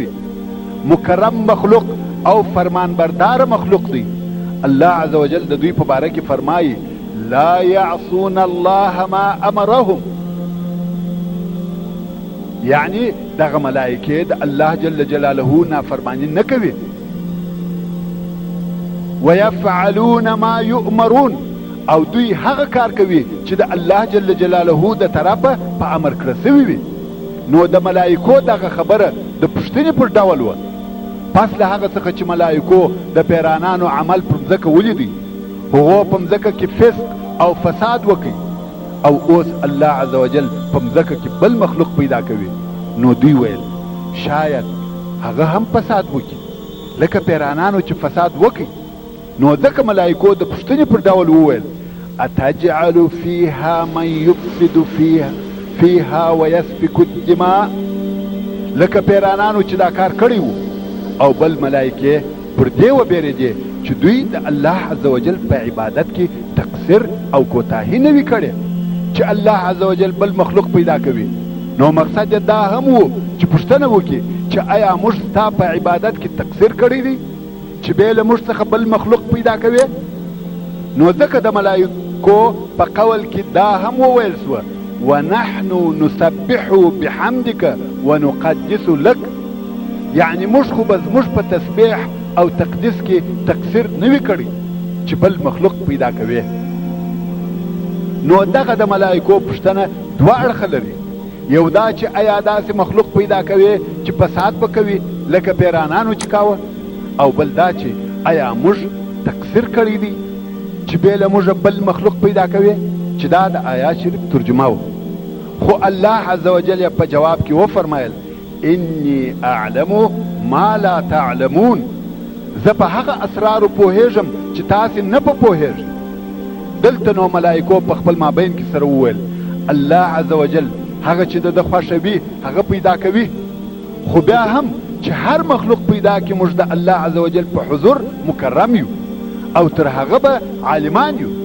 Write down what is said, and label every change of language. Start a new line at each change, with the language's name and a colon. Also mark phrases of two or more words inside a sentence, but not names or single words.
Pashto: مکرم مخلوق او فرمانبردار مخلوق دی. الله
Arabic: عز وجل
Pashto: د دوی په باره کې فرمایي
Arabic: لا یعصون الله ما امرهم،
Pashto: یعنی دغه ملائکې د الله
Arabic: جل جلاله
Pashto: نافرماني نه کوي.
Arabic: ويفعلون ما يؤمرون،
Pashto: او دوی هغه کار کوي چې د الله
Arabic: جل جلاله
Pashto: د طرفه په امر کړه سوي وي. نو د ملائکو دغه خبره د پوښتنې پر ډول وه. پس له هغه څخه چې ملائکو د پیرانانو عمل پر مځکه ولیدی، هغو په مځکه کې فسق او فساد وکړي، او اوس الله
Arabic: عز وجل
Pashto: په مځکه کې بل مخلوق پیدا کوي. نو دوی ویل شاید هغه هم فساد وکړي لکه پیرانانو چې فساد وکړي. نو ځکه ملائکو د پوښتنې پر ډول وویل
Arabic: اتجعل فيها من يفسد فيها ويسفك الدماء،
Pashto: لکه پیرانانو چې دا کار کړی وو. او بل ملائکې پر دې وبېرېدې چې دوی د الله
Arabic: عز وجل
Pashto: په عبادت کې تقصیر او کوتاهي نه وي کړې، چې الله
Arabic: عز وجل
Pashto: بل مخلوق پیدا کوي. نو مقصد دا هم وو چې پوښتنه وکړي چې آیا موږ ستا په عبادت کې تقصیر کړی دی چې بې له موږ څخه بل مخلوق پیدا کوي؟ نو ځکه د ملائکو په قول کې دا هم وویل سوه
Arabic: ونحن نسبح بحمدك ونقدس لك،
Pashto: یعنی موږ خو به زموږ په تسبیح او تقدیس کې تقصیر نه وي کړی چې بل مخلوق پیدا کوي. نو دغه د ملائکو پوښتنه دوه اړخه لري. یو دا چې آیا داسې مخلوق پیدا کوي چې فساد به کوي لکه پیرانانو چې کاوه، او بل دا چې آیا موږ تقصیر کړی دی چې بې له موږ بل مخلوق پیدا کوي، چې دا د آیات شریف ترجمه و. خو الله
Arabic: عز وجل
Pashto: په جواب کې وفرمایل
Arabic: انی اعلم ما لا تعلمون،
Pashto: زه په هغه اسرارو پوهیږم چې تاسې نه په پوهیږئ. دلته نو ملائکو په خپل مابین کې سره وویل الله
Arabic: عز وجل
Pashto: هغه چې د خوښوي هغه پیدا کوي، خو بیا هم چې هر مخلوق پیدا کې موږ د الله
Arabic: عز وجل
Pashto: په حضور مکرم یو او تر هغه به عالمان یو.